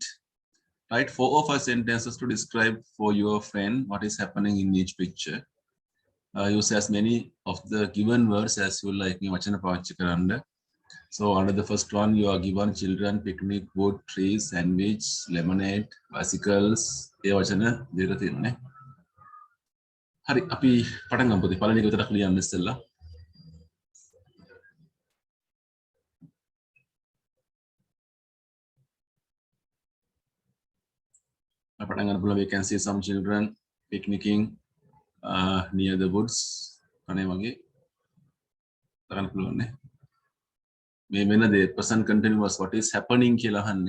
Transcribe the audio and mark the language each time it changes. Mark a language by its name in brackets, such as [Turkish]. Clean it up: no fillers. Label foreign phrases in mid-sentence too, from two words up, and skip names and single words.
[English] Write 4 or 5 sentences to describe for your friend what is happening in each picture. Use as many of the given words as you like. So under the first one, you are given children, picnic, wood, trees, sandwich, lemonade, bicycles. [Sinhala] හරි, අපි පටන් ගමු. පළවෙනි එක විතරක් ලියන්න ඉස්සෙල්ලා. පටන් ගන්න පුළුවන්. [English] We can see some children picnicking near the woods. [Sinhala] අනේ වගේ කරන්න පුළුවන් නේ. මේ වෙන දේ [English] present continuous what is happening [Sinhala] කියලා අහන්නේ.